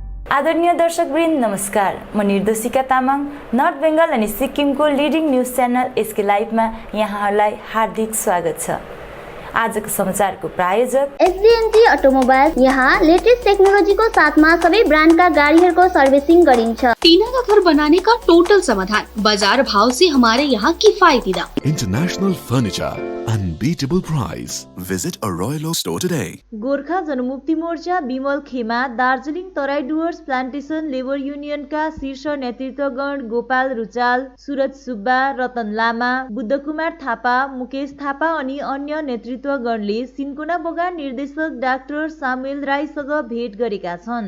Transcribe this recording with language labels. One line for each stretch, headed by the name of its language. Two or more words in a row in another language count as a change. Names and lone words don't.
Nepali: आदरणीय दर्शकवृन्द नमस्कार। म निर्देशिका तामाङ नर्थ बेङ्गल अनि सिक्किमको
English: leading news channel
Nepali: एसके लाइभमा यहाँहरूलाई हार्दिक स्वागत छ। आजको समाचारको प्रायोजक एसडीएनजी अटोमोबाइल्स। यहाँ
English: latest technologyको
Nepali: साथमा सबै ब्रान्डका गाडीहरूको सर्भिसिङ गरिन्छ।
Hindi: टीना का घर बनाने का टोटल समाधान, बाजार भाव से हमारे यहाँ किफायती दाम।
English: International furniture, unbeatable price. Visit a Royal Oak store today.
Nepali: गोर्खा जनमुक्ति मोर्चा बिमल खेमा, दार्जिलिङ तराई डुवर्स प्लान्टेसन लेबर युनियनका शीर्ष नेतृत्वगण गोपाल रुचाल, सूरज सुब्बा, रतन लामा, बुद्धकुमार थापा, मुकेश थापा अनि अन्य नेतृत्वगणले सिन्कोना बगान निर्देशक डाक्टर सामुएल राईसँग भेट गरेका छन्।